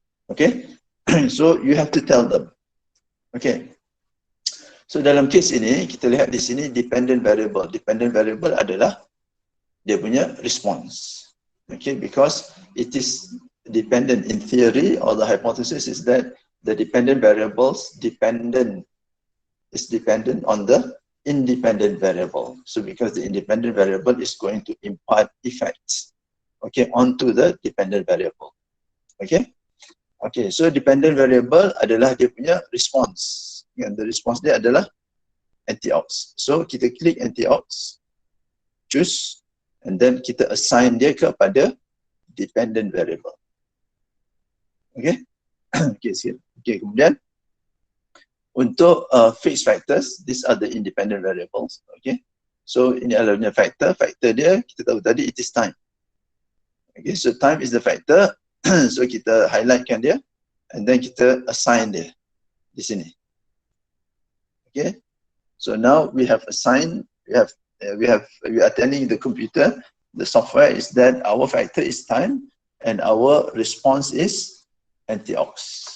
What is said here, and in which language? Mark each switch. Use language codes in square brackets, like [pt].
[en] Okay, so you have to tell them. [ms] Okay. So dalam case ini, kita lihat di sini dependent variable. Dependent variable adalah dia punya response. [en] Okay, because it is dependent in theory, or the hypothesis is that the dependent variables is dependent on the independent variable. So because the independent variable is going to impart effects, okay, onto the dependent variable. Okay, okay, so [ms] dependent variable adalah dia punya response. [en] And the response [ms] dia adalah [en] anti-ox. So [ms] kita klik [en] anti-ox, choose, and then [ms] kita assign dia kepada [en] dependent variable. Okay, okay, [ms] kemudian untuk [en] fixed factors, these are the independent variables. Okay, so [ms] ini adalah factor. Factor dia kita tahu tadi [en] it is time. Okay, so time is the factor. So [ms] kita highlightkan dia, [en] and then [ms] kita assign dia di sini. [en] Okay, so now we have assigned, we are telling the computer, the software is that our factor is time and our response is anti-ox.